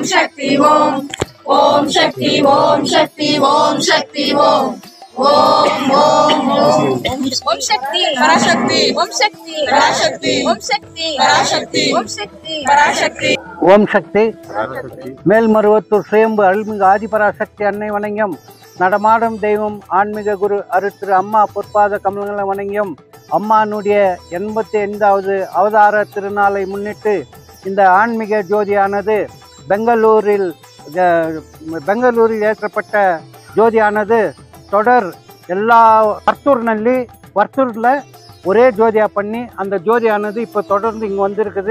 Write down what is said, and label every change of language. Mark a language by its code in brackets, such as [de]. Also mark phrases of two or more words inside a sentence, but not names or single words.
[sa] शक्ति ओम ओम शक्ति ओम शक्ति ओम शक्ति ओम ओम ओम ओम ओम शक्ति पराशक्ति ओम शक्ति पराशक्ति ओम शक्ति पराशक्ति ओम शक्ति पराशक्ति [ta] ஓம் சக்தி. மேல்மருவத்தூர் சுயம்பு அருள்மிகு ஆதிபராசக்தி அன்னை வணங்கியம். நடமாடும் தெய்வம் ஆன்மீக குரு திரு அம்மா பொற்பாத கமலங்களை வணங்கியம். அம்மானுடைய 85வது அவதார திருநாளை முன்னிட்டு இந்த ஆன்மீக ஜோதியானது பெங்களூரில் ஏற்றப்பட்ட ஜோதியானது தொடர் எல்லா வர்த்தூரில் ஒரே ஜோதியாக பண்ணி அந்த ஜோதியானது இப்போ தொடர்ந்து இங்கே வந்திருக்குது.